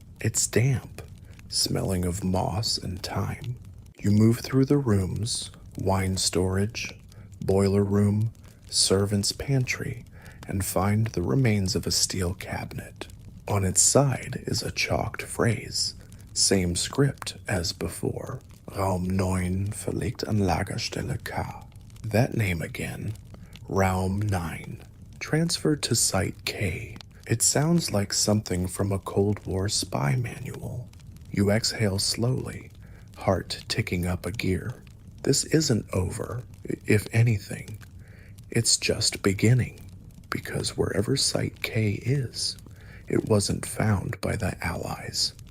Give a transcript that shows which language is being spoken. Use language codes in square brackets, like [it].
[en] It's damp, smelling of moss and thyme. You move through the rooms, wine storage, boiler room, servant's pantry, and find the remains of a steel cabinet. On its side is a chalked phrase, same script as before. [de] Raum 9 verlegt an Lagerstelle K. [en] That name again, Raum 9, transferred to Site K. It sounds like something from a Cold War spy manual. You exhale slowly, heart ticking up a gear. This isn't over, if anything. It's just beginning, because wherever Site K is, it wasn't found by the Allies.